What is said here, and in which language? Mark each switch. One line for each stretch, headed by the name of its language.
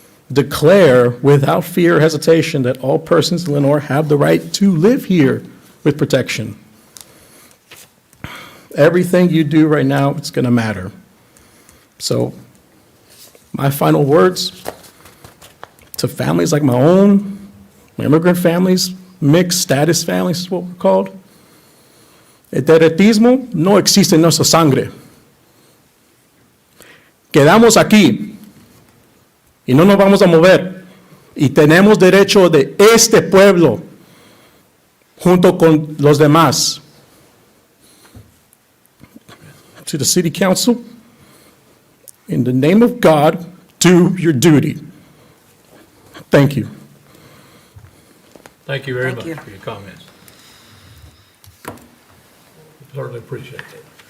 English: Declare without fear or hesitation that all persons in Lenoir have the right to live here with protection. Everything you do right now, it's going to matter. So my final words to families like my own, immigrant families, mixed status families is what we're called.
Spanish: El terrorismo no existe en nuestra sangre. Quedamos aquí y no nos vamos a mover. Y tenemos derecho de este pueblo junto con los demás.
English: To the City Council, in the name of God, do your duty. Thank you. Thank you very much for your comments. Certainly appreciate that.